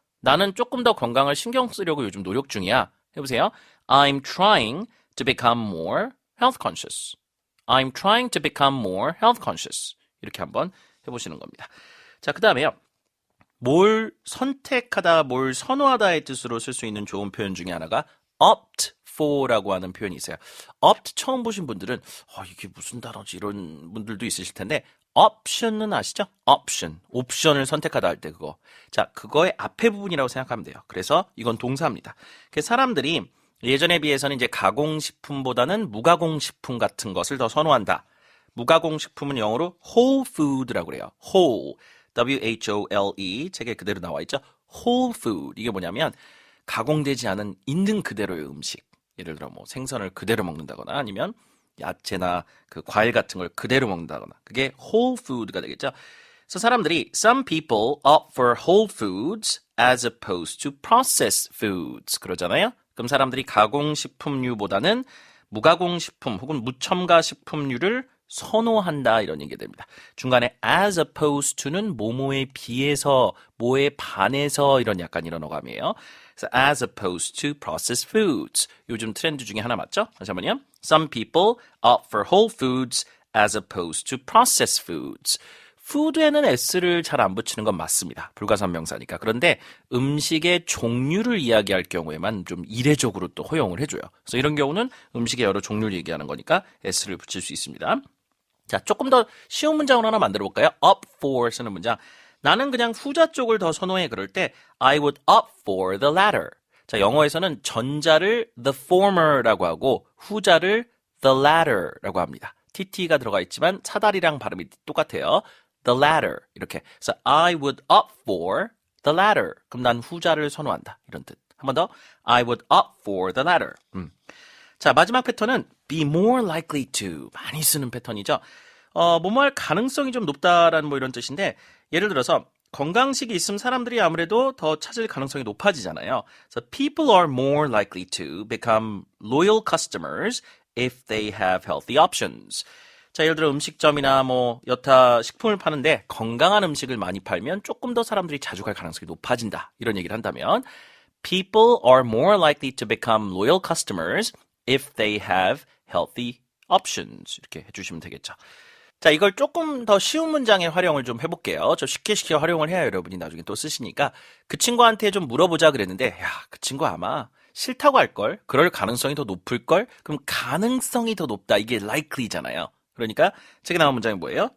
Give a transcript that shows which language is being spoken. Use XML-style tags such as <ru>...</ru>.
<ko>나는 조금 더 건강을 신경 쓰려고 요즘 노력 중이야. 해보세요.</ko> <en>I'm trying to become more health conscious. I'm trying to become more health conscious.</en> <ko>이렇게 한번 해보시는 겁니다. 자, 그 다음에요. 뭘 선택하다, 뭘 선호하다의 뜻으로 쓸 수 있는 좋은 표현 중에 하나가 opt for라고 하는 표현이 있어요. opt 처음 보신 분들은 이게 무슨 단어지 이런 분들도 있으실 텐데 option은 아시죠? 옵션을 선택하다 할 때 그거. 자, 그거의 앞에 부분이라고 생각하면 돼요. 그래서 이건 동사입니다. 사람들이 예전에 비해서는 이제 가공식품보다는 무가공식품 같은 것을 더 선호한다. 무가공식품은 영어로 whole food라고 그래요.</ko> <en>whole.</en> <ko>W-H-O-L-E 책에 그대로 나와 있죠. whole food 이게 뭐냐면 가공되지 않은 있는 그대로의 음식. 예를 들어 뭐 생선을 그대로 먹는다거나 아니면 야채나 그 과일 같은 걸 그대로 먹는다거나 그게 whole food가 되겠죠. 그래서 사람들이</ko> <en>some people opt for whole foods as opposed to processed foods 그러잖아요.</en> <ko>그럼 사람들이 가공식품류보다는 무가공식품 혹은 무첨가 식품류를 선호한다 이런 얘기가 됩니다. 중간에 as opposed to는 뭐뭐에 비해서 뭐에 반해서 이런 약간 이런 어감이에요.</ko> <en>그래서 as opposed to processed foods.</en> <ko>요즘 트렌드 중에 하나 맞죠? 다시 한번요.</ko> <en>Some people opt for whole foods as opposed to processed foods.</en> <ko>food에는 s를 잘 안 붙이는 건 맞습니다. 불가산명사니까. 그런데 음식의 종류를 이야기할 경우에만 좀 이례적으로 또 허용을 해줘요. 그래서 이런 경우는 음식의 여러 종류를 얘기하는 거니까 s를 붙일 수 있습니다. 자, 조금 더 쉬운 문장으로 하나 만들어 볼까요? opt for 쓰는 문장. 나는 그냥 후자 쪽을 더 선호해. 그럴 때</ko> <en>I would opt for the latter.</en> <ko>자, 영어에서는 전자를 the former라고 하고 후자를 the latter라고 합니다. TT가 들어가 있지만 사다리랑 발음이 똑같아요.</ko> <en>the latter</en> <ko>이렇게. 그래서</ko> <en>I would opt for the latter.</en> <ko>그럼 난 후자를 선호한다. 이런 뜻. 한 번 더.</ko> <en>I would opt for the latter.</en> <ko>자, 마지막 패턴은 be more likely to 많이 쓰는 패턴이죠. 뭐뭐 할 가능성이 좀 높다라는 뭐 이런 뜻인데 예를 들어서 건강식이 있으면 사람들이 아무래도 더 찾을 가능성이 높아지잖아요.</ko> <en>So people are more likely to become loyal customers if they have healthy options.</en> <ko>자, 예를 들어 음식점이나 뭐 여타 식품을 파는데 건강한 음식을 많이 팔면 조금 더 사람들이 자주 갈 가능성이 높아진다. 이런 얘기를 한다면</ko> <en>People are more likely to become loyal customers if they have healthy options.</en> <ko>이렇게 해주시면 되겠죠. 자, 이걸 조금 더 쉬운 문장에 활용을 좀 해볼게요. 좀 쉽게 활용을 해야 여러분이 나중에 또 쓰시니까 그 친구한테 좀 물어보자 그랬는데 야, 그 친구 아마 싫다고 할걸? 그럴 가능성이 더 높을걸? 그럼 가능성이 더 높다. 이게 likely잖아요. 그러니까 책에 나온 문장이 뭐예요?</ko>